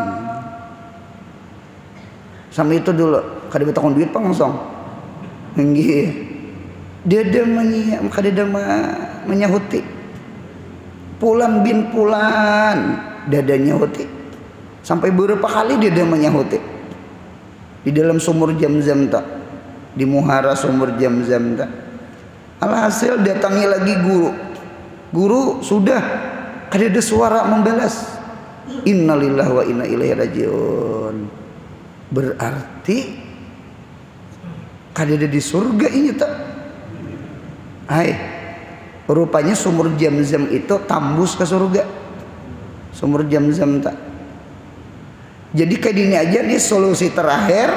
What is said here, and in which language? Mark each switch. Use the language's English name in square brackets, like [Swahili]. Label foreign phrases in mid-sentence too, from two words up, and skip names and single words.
[Banjar] Sama itu dulu kada betakon duit pang langsung nggih dia menyahuti Fulan bin Fulan, dia nyahuti sampai beberapa kali dia menyahuti di dalam sumur Zamzam tak, di muhara sumur Zamzam tak. Alhasil datangi lagi guru sudah kada ada suara membalas, [Arabic] إنا لله وإنا إليه راجعون. [Banjar] Berarti kada ada di surga ini tak. Rupanya sumur Zamzam itu tembus ke surga. Sumur Zamzam tak. [Indonesian] Jadi kayak gini aja nih solusi terakhir.